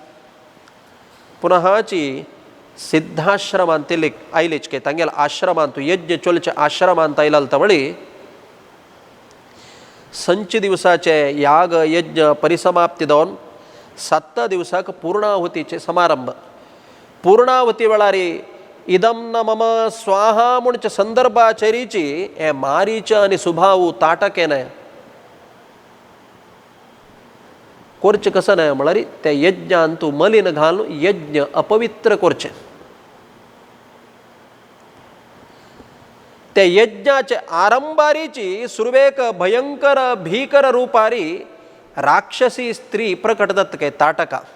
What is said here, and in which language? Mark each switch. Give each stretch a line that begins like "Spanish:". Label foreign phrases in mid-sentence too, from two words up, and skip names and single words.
Konkani: पुनःची सिद्धाश्रमांत आयलेच के तांगेल्या आश्रमांत यज्ञ चोलचे आश्रमांत आयलाल तवळी संच दिवसाचे याग यज्ञ परिसमाप्ती जावन 7 दिवसाक पूर्णाहुतीचे समारंभ. पूर्णाहुती वेळार
Sanskrit: इदम न मम स्वाहा
Konkani: म्हणचे संदर्भाचेरीची हे मारीच आनी सुभाऊ ताटकेने कोरचे कसं नाही म्हळ्यार त्या यज्ञान तूं मलीन घालून यज्ञ अपवित्र कोरचे. त्या यज्ञाचे आरंभारीची सुरवेक भयंकर भीकर रूपारी राक्षसी स्त्री प्रकट जात काय ताटका.